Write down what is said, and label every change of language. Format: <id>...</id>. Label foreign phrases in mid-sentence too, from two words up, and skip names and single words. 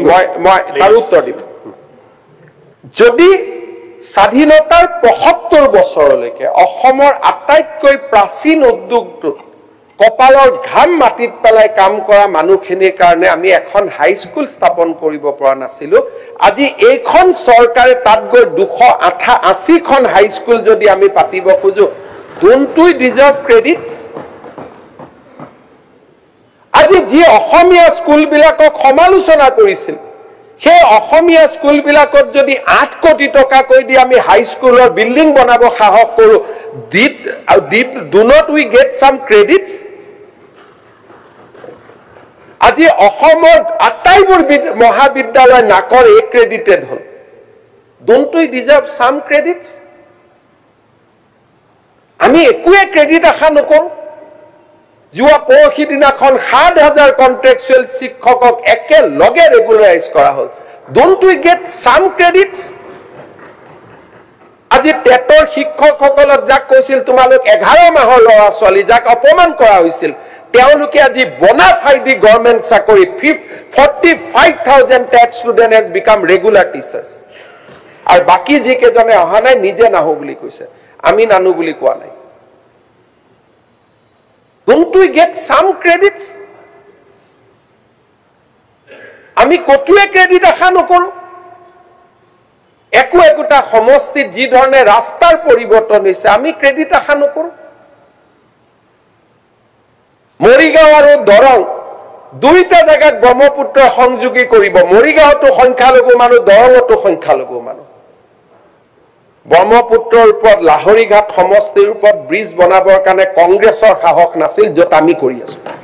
<as>মই তাৰ উত্তৰ দিম যদি স্বাধীনতাৰ 75 বছৰলৈকে অসমৰ আটাইতকৈ প্ৰাচীন উদ্যোগটো কপালৰ ঘাম মাটিত পেলাই কাম কৰা মানুহখিনিৰ কাৰণে আমি এখন হাইস্কুল স্থাপন কৰিব পৰা নাছিলো আজি এইখন চৰকাৰে তাত গৈ 280খন হাইস্কুল যদি আমি পাতিব খোজো</as> <en>don't we deserve credits</en> <as>আজি যি অসমীয়া স্কুলবিলাকক সমালোচনা কৰিছিল সেই অসমীয়া স্কুলবিলাকত যদি 8 কোটি টকা কৈ দি আমি হাইস্কুলৰ বিল্ডিং বনাব সাহস কৰো</as> <en>do not we get some credits</en> <as>আজি অসমৰ আটাইবোৰ মহাবিদ্যালয় নাকৰ এক্ৰেডিটেড হল</as> <en>don't we deserve some credits</en> <as>আমি একোৱে ক্ৰেডিট আশা নকৰো যোৱা পৰহি দিনাখন ৭,০০০ কন্ট্ৰেকচুৱেল শিক্ষকক একেলগে ৰেগুলাৰাইজ কৰা হল</as> <en>don't we get some credits</en> <as>আজি টেটৰ শিক্ষকসকলক যাক কৈছিল তোমালোক 11 মাহৰ ল'ৰা ছোৱালী যাক অপমান কৰা হৈছিল তেওঁলোকে আজি</as> <en>bonafide government</en> <as>চাকৰি</as> <en>45,000 TET student has become regular teachers</en> <as>আৰু বাকি যি কেজনে অহা নাই নিজে নাহো বুলি কৈছে আমি নানো বুলি কোৱা নাই</as> <en>don't we get some credits</en> <as>আমি কতোৱে ক্ৰেডিট আশা নকৰো একোটা সমষ্টিত যি ধৰণে ৰাস্তাৰ পৰিৱৰ্তন হৈছে আমি ক্ৰেডিট আশা নকৰো মৰিগাঁও আৰু দৰং দুইটা জায়গাত ব্ৰহ্মপুত্ৰ সংযোগী কৰিব মৰিগাঁওতো সংখ্যালঘু মানুহ দৰঙতো সংখ্যালঘু মানুহ ব্ৰহ্মপুত্ৰৰ ওপৰত লাহৰীঘাট সমষ্টিৰ ওপৰত ব্ৰিজ বনাবৰ কাৰণে কংগ্ৰেছৰ সাহস নাছিল যত আমি কৰি আছো</as>